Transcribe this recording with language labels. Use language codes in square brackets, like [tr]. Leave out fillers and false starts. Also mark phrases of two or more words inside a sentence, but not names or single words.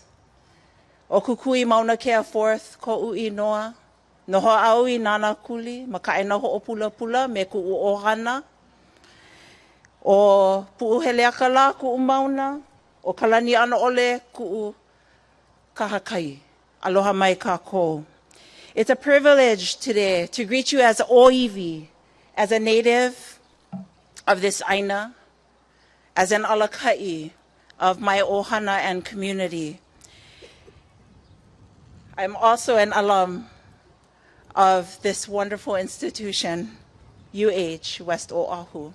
[haw] O Kukui Mauna Kea 4th, ko'ui noa, noho aui nana kuli, makaina ho'opula pula me ku'u ohana, o pu'uheleakala ku'u mauna, o kalani ana ole ku'u kahakai. Aloha mai kākou. [en] It's a privilege today to greet you as Oiwi, as a native of this aina, as an alakai of my ohana and community. I'm also an alum of this wonderful institution, UH West Oahu.